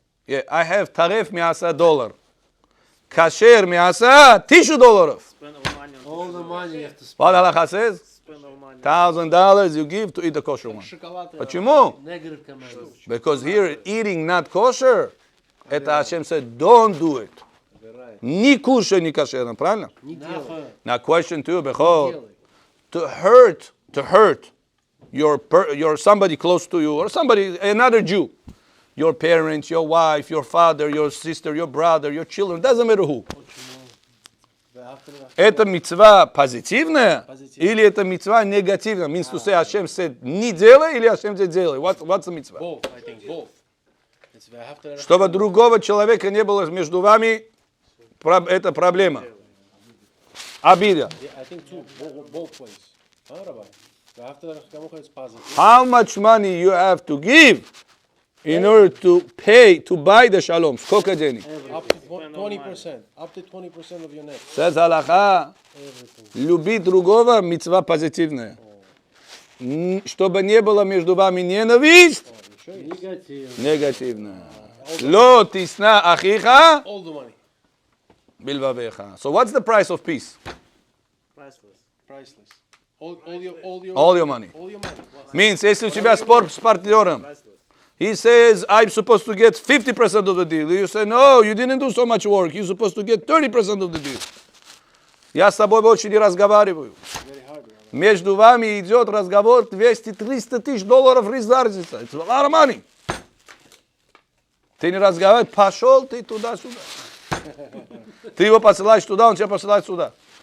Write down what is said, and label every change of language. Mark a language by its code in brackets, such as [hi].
[en] Yeah, I have taref $100. Kasher $100. All the money you have to spend. What halacha says? $1,000 you give to eat the kosher one. [ru] Почему? [en] Negative commandment. Because here eating not kosher, это Hashem said, don't do it. [ru] Ни кушай, ни кошерно, правильно? [en] Now question to you, Bechor, to hurt your somebody close to you, or somebody, another Jew, your parents, your wife, your father, your sister, your brother, your children, doesn't matter who. [ru] Это мицва позитивная или это мицва негативная? [en] Means to say Hashem said [ru] не делай [en] или Hashem said делай? What's the mitzvah? Both, I think, both. [ru] Чтобы другого человека не было между вами, это проблема. Обида. [en] I think two, both ways. Huh, Rabbi? It's positive. How much money you have to give in order to pay, to buy the shalom? [ru] Сколько денег? [en] Up to 20%. Up to 20% of your net. Says halakha, [ru] любить другого мицва позитивная. Чтобы не было между вами ненависть, негативная. [he] Lo tisna achicha [en] All the money. [he] bilvavecha. [en] So what's the price of peace? Priceless. All your All your money. All your money. Means, [ru] если у тебя спор с партнером, [en] he says, I'm supposed to get 50% of the deal. You say, no, you didn't do so much work. You're supposed to get 30% of the deal. [ru] Я с тобой больше не разговариваю. Между вами идет разговор 200-300 тысяч долларов разница. [en] It's a lot of money. [ru] Ты не разговариваешь, пошел ты туда-сюда. Ты его посылаешь туда, он тебя посылает сюда.